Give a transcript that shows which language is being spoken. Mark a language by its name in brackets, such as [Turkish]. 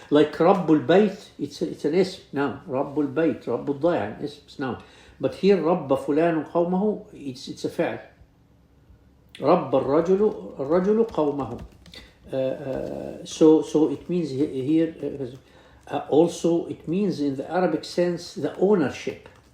[English] Like [Arabic] رب البيت, [English] it's an اسم now. [Arabic] رب البيت, رب الضيعة, اسم now. [English] But here [Arabic] رب فلان قومه, [English] it's a فعل. [Arabic] رب الرجل قومه. [English] So it means here also it means in the Arabic sense the ownership.